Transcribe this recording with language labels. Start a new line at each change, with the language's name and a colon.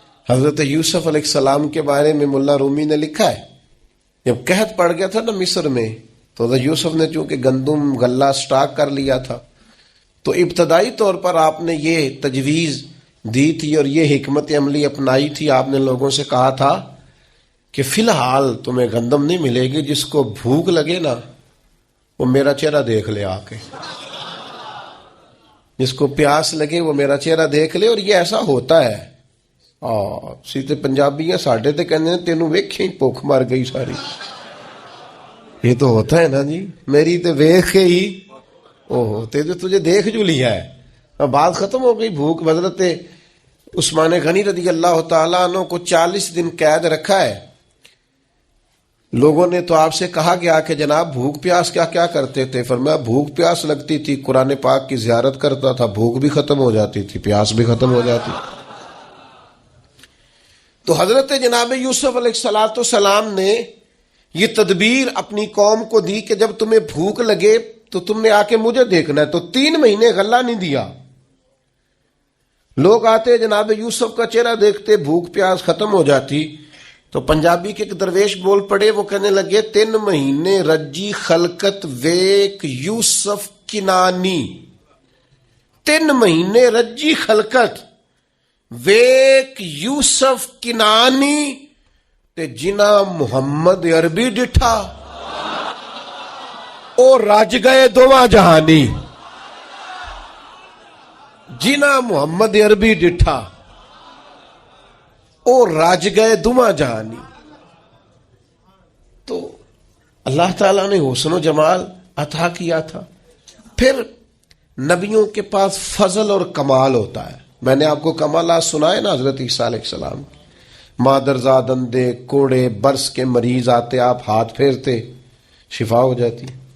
Urdu: حضرت یوسف علیہ السلام کے بارے میں مولا رومی نے لکھا ہے، جب قحط پڑ گیا تھا نا مصر میں، تو حضرت یوسف نے چونکہ گندم غلہ سٹاک کر لیا تھا، تو ابتدائی طور پر آپ نے یہ تجویز دی تھی اور یہ حکمت عملی اپنائی تھی. آپ نے لوگوں سے کہا تھا کہ فی الحال تمہیں گندم نہیں ملے گی، جس کو بھوک لگے نا وہ میرا چہرہ دیکھ لے آ کے، جس کو پیاس لگے وہ میرا چہرہ دیکھ لے. اور یہ ایسا ہوتا ہے.
Punjabi: سیدھے پنجابی ہیں ساڈے تے کہندے نے تینوں ویکھیں بھوک مر گئی ساری.
Urdu: یہ تو ہوتا ہے نا جی،
Punjabi: میری تے ویکھ کے ہی
Urdu: تجھے دیکھ جو لیا ہے، بات ختم ہو گئی. بھوک. حضرت عثمان غنی رضی اللہ تعالیٰ عنہ کو 40 دن قید رکھا ہے. لوگوں نے تو آپ سے کہا گیا کہ جناب بھوک پیاس کیا کرتے تھے؟ فرمایا بھوک پیاس لگتی تھی، قرآن پاک کی زیارت کرتا تھا، بھوک بھی ختم ہو جاتی تھی، پیاس بھی ختم ہو جاتی. تو حضرت جناب یوسف علیہ السلام نے یہ تدبیر اپنی قوم کو دی کہ جب تمہیں بھوک لگے تو تم نے آ کے مجھے دیکھنا ہے. تو 3 مہینے غلہ نہیں دیا. لوگ آتے جناب یوسف کا چہرہ دیکھتے، بھوک پیاس ختم ہو جاتی. تو پنجابی کے ایک درویش بول پڑے، وہ کہنے لگے
Punjabi: 3 مہینے رجی خلقت ویک یوسف کنانی. 3 مہینے رجی خلقت ویک یوسف کنانی تے جنا محمد عربی ڈٹھا او رج گئے دوواں جہانی. جنا محمد عربی ڈٹھا او رج گئے دوواں جہانی.
Urdu: تو اللہ تعالیٰ نے حسن و جمال عطا کیا تھا. پھر نبیوں کے پاس فضل اور کمال ہوتا ہے. میں نے آپ کو کمالات سنائے نا حضرت عیسیٰ علیہ السلام. مادرزاد اندھے کوڑے برس کے مریض آتے، آپ ہاتھ پھیرتے شفا ہو جاتی.